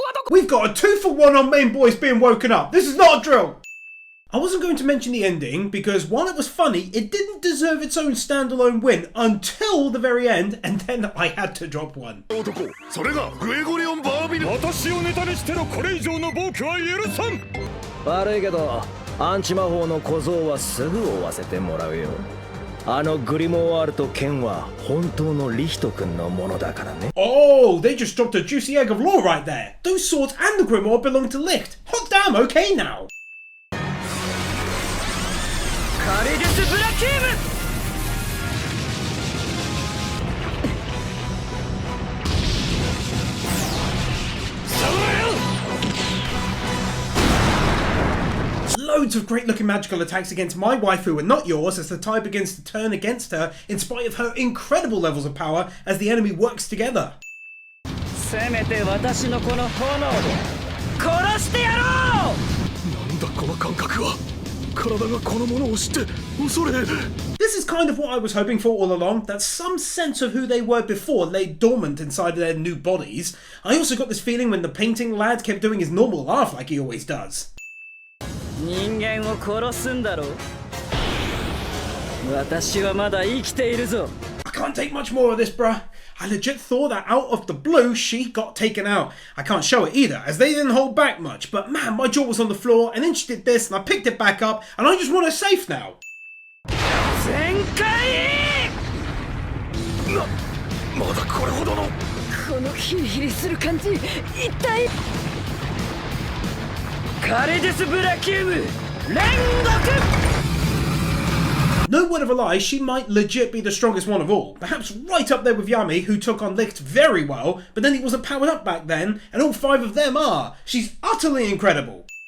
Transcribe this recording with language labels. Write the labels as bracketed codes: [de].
[en] We've got a 2-for-1 on main boys being woken up. This is not a drill. I wasn't going to mention the ending because while it was funny, it didn't deserve its own standalone win until the very end, and then I had to drop one. [ja] それがグレゴリオン・バービル。私をネタにしてのこれ以上の暴挙は許さん。悪いけどアンチ魔法の小僧はすぐ追わせてもらうよ。あのグリモワールと剣は本当のリヒト君のものだからね。 [en] Oh, they just dropped a juicy egg of lore right there. Those swords and the grimoire belong to Licht. Hot damn, okay now. [ja] カレデス・ブラキーム。 [en] Loads of great looking magical attacks against my waifu and not yours as the tide begins to turn against her in spite of her incredible levels of power as the enemy works together. [ja] せめて私のこの炎で殺してやろう。なんだこの感覚は。体がこのものを知って恐れ。 [en] This is kind of what I was hoping for all along, that some sense of who they were before lay dormant inside their new bodies. I also got this feeling when the painting lad kept doing his normal laugh like he always does. [ja] 人間を殺すんだろう。私はまだ生きているぞ。 [en] I can't take much more of this, bruh. I legit thought that out of the blue, she got taken out. I can't show it either, as they didn't hold back much, but man, my jaw was on the floor, and then she did this, and I picked it back up, and I just want her safe now. [ja] 全開。まだこれほどの。このヒリヒリする感じ、一体。カレデス・ブラキウム、煉獄。 [en] No word of a lie, she might legit be the strongest one of all. Perhaps right up there with Yami, who took on Licht very well, but then he wasn't powered up back then, and all 5 of them are. She's utterly incredible.